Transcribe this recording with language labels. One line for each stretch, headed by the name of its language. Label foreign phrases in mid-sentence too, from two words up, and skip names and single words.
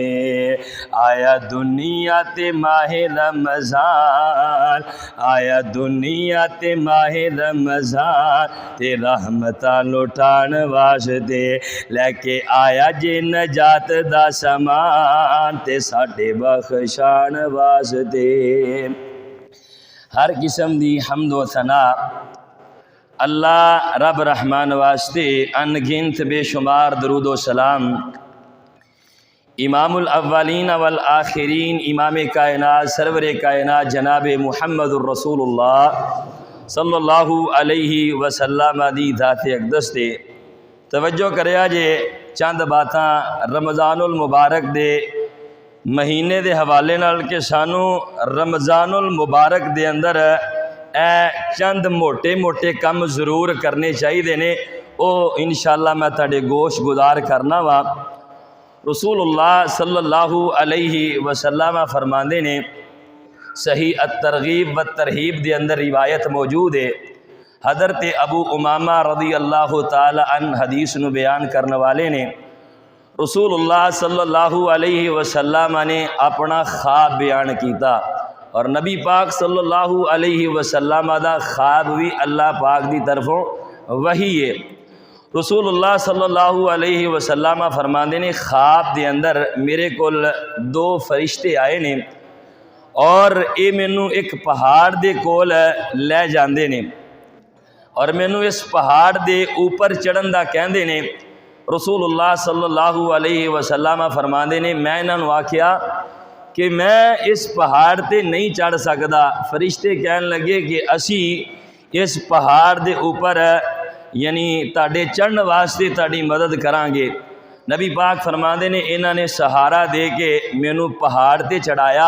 Punjabi: آیا دنیا تے ماہِ رمضان، آیا دنیا تے ماہِ رمضان تے رحمتاں لٹاݨ واسطے. لے کے آیا جے نجات دا سامان تے ساڈے بخشاݨ واسطے. ہر قسم دی حمد و ثنا اللہ رب رحمان واسطے. انگنت بےشمار درود و سلام
Arabic: إمام الأولين والآخرين,
Punjabi: امام کائنات، سرور کائنات جناب
Arabic: محمد رسول الله صلى الله عليه وسلم
Punjabi: دی ذات اقدس تے توجہ کریا جے چند باتاں رمضان المبارک دے مہینے دے حوالے نال کہ سانوں رمضان المبارک دے اندر چند موٹے موٹے کم ضرور کرنے چاہیدے نے. او ان شاء اللہ میں تہاڈے گوش گزار کرنا واں. رسول اللہ
Arabic: صلى الله عليه وسلم
Punjabi: فرماندے نے، صحیح الترغیب و الترہیب دے اندر روایت موجود ہے. حضرت ابو امامہ
Arabic: رضي الله تعالى عنه
Punjabi: حدیث نوں بیان کرن والے نے, رسول اللہ
Arabic: صلى الله عليه وسلم
Punjabi: نے اپنا خواب بیان کیتا اور نبی پاک
Arabic: صلى الله عليه وسلم
Punjabi: دا خواب وی اللہ پاک دی طرفوں وحی ہے. رسول اللہ
Arabic: صلى الله عليه وسلم
Punjabi: فرماندے نے، خواب دے اندر میرے کول دو فرشتے آئے نے اور اے مینوں اک پہاڑ دے کول لے جاندے نے اور مینوں اس پہاڑ دے اُتے چڑھن دا کہندے نے. رسول اللہ
Arabic: صلى الله عليه وسلم
Punjabi: فرماندے نے، میں اوہناں نوں آکھیا کہ میں اس پہاڑ تے نہیں چڑھ سکدا. فرشتے کہن لگے کہ اسیں اس پہاڑ دے اُتے یعنی تہاڈے چڑھن واسطے تہاڈی مدد کراں گے. نبی پاک فرماندے نے، اوہناں نے سہارا دے کے مینوں پہاڑ تے چڑھایا.